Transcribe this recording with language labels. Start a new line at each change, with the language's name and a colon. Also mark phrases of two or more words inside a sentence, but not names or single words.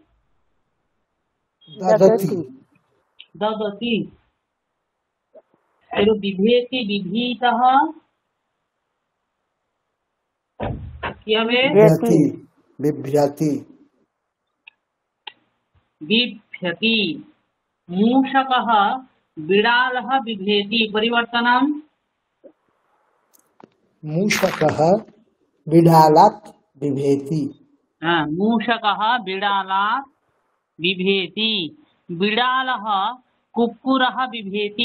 Sanskrit: দদতি,
Bangla: দদতি। এর
Sanskrit: বিভেতি, বিভীতঃ,
Bangla: কি হবে?
Sanskrit: বিভ্যতি, বিভ্যতি, বিভ্যতি। मूषकः, बिडालः, बिभेति। परिवर्तनम्। मूषकः बिडालात् बिभेति। मूषकः बिडालात् बिभेति। बिडालः कुक्कुरः बिभेति।